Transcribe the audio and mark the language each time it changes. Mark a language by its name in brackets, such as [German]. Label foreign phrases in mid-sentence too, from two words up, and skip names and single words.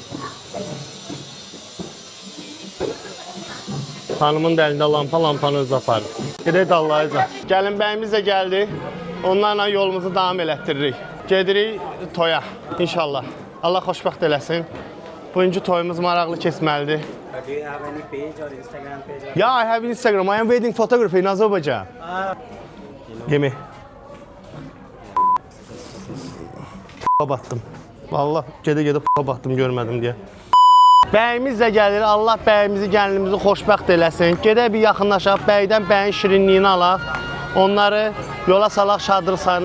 [Azerbaijani] Hanımın da əlində lampanı özü aparır. Gedək dallayacaq. Gəlin bəyimiz də gəldi. Onlarla yolumuzu davam elətdiririk. Gedirik toya, inşallah. Allah xoşbəxt eləsin. Bugünkü toyumuz maraqlı keçməlidir. [English] Do you have any page or Instagram page? Yeah, I have Instagram. I am wedding photography in Azerbaijan. Give me. [Azerbaijani] Battım. Vallahi gedə battım görmədim deyə. Bəyimiz də gəlir. Allah bəyimizi, gəlinimizi xoşbəxt eləsin. Gedək bir yaxınlaşaq, bəydən bəyin şirinliyini alaq. Onları yola salaq şadlıq sayına.